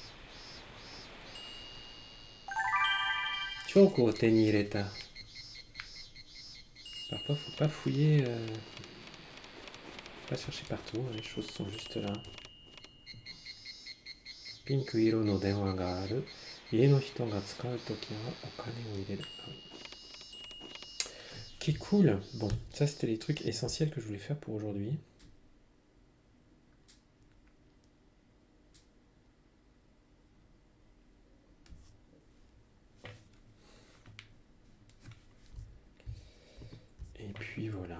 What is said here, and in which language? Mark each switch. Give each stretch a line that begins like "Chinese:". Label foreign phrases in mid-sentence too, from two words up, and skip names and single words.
Japanese: チョコを手に入れた.
French: Parfois, faut pas fouiller. Pas chercher partout, hein, les choses sont juste là.
Japanese: ピンク色の電話がある. 家の人が使う時はお金を入れる.
French: Ah oui. Ok, cool. Bon, ça c'était les trucs essentiels que je voulais faire pour aujourd'hui. Et puis voilà.